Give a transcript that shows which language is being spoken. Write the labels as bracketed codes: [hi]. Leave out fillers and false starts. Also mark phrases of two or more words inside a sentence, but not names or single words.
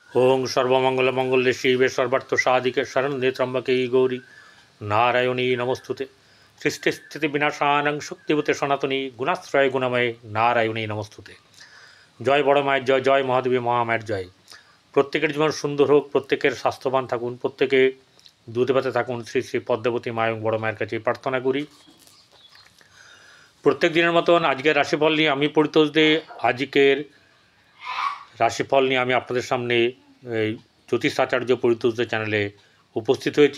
[sa] ওং সর্বমঙ্গলমঙ্গলে শিবে সর্বার্থ সাধিকে শরণ্যে ত্র্যম্বকে গৌরী নারায়ণী নমস্তুতে। সৃষ্টিস্থিতি বিনাশানং শক্তিভূতে সনাতনী গুণাশ্রয় গুণময় নারায়ণী নমস্তুতে। [bn] জয় বড় মায়ের জয়, জয় মহাদেবী মহামায়ের জয়। প্রত্যেকের জীবন সুন্দর হোক, প্রত্যেকের স্বাস্থ্যবান থাকুন, প্রত্যেকে দুধে ভাতে থাকুন। শ্রী শ্রী পদ্মাবতী মা এবং বড় মায়ের কাছে প্রার্থনা করি। প্রত্যেক দিনের মতন আজকের রাশিফল নিয়ে আমি পরিতোষ দে আজকের রাশিফল নিয়ে আমি আপনাদের সামনে এই জ্যোতিষাচার্য পরিতোষদের চ্যানেলে উপস্থিত হয়েছি।